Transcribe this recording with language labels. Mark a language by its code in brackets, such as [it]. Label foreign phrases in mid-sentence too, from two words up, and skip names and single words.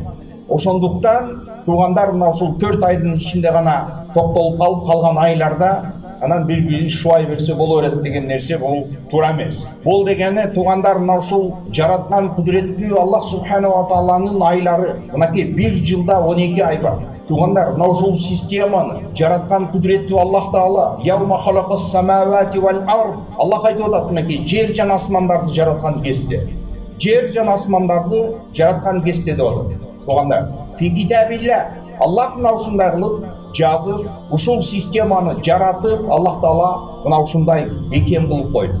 [ky] Ошондуктан туугандар, мына ушул 4 айдын ичинде гана токтолуп калып калган айларда анан бири-бирин шубай берсе боло берет деген нерсе бул туура эмес. Бул дегени туугандар, мына ушул жараткан кудуреттүү Аллах [ar] سبحانه وتعالى [ky] айлары. Мынакей бир жылда 12 ай бар. Туугандар, мына ушул системаны жараткан кудуреттүү Аллах таала [ar] يوم خلق السماوات والأرض. [ky] Аллах айтып атат, мынакей жер жана асмандарды жараткан кезде. Жер жана асмандарды жараткан кезде деп атат. Туугандар, [ar] في كتاب الله, [ky] Аллах мына ушундай кылып жазып, ушул системаны жаратып, Аллах таала мына ушундай бекем кылып койду.